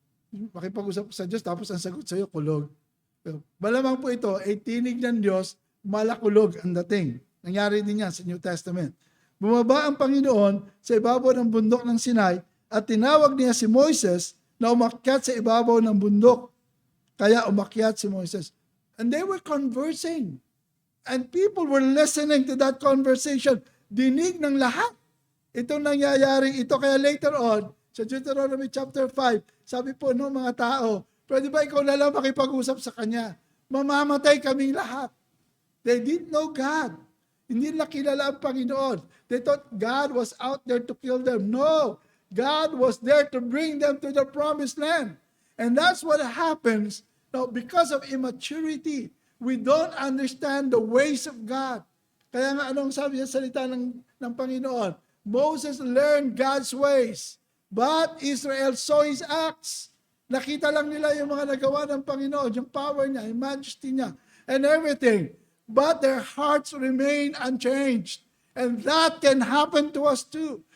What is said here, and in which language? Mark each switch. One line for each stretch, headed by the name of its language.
Filipino: Makipag-usap sa Diyos tapos ang sagot sa iyo, kulog. Malamang po ito ay tinig ng Diyos, malakulog ang dating. Nangyari din yan sa New Testament. Bumaba ang Panginoon sa ibabaw ng bundok ng Sinai at tinawag niya si Moises na umakyat sa ibabaw ng bundok. Kaya umakyat si Moises.
English: And they were conversing. And people were listening to that conversation.
Filipino: Dinig ng lahat. Itong nangyayari ito. Kaya later on, sa Deuteronomy chapter 5, sabi po no mga tao, pwede ba ikaw na lang makipag-usap sa Kanya? Mamamatay kaming lahat.
English: They didn't know God.
Filipino: Hindi nila kilala ang Panginoon.
English: They thought God was out there to kill them. No. God was there to bring them to the promised land. And that's what happens. Now, because of immaturity, we don't understand the ways of God.
Filipino: Kaya nga anong sabi sa salita ng Panginoon?
English: Moses learned God's ways, but Israel saw His acts.
Filipino: Nakita lang nila yung mga nagawa ng Panginoon, yung power niya, yung majesty niya,
English: and everything. But their hearts remain unchanged. And that can happen to us too.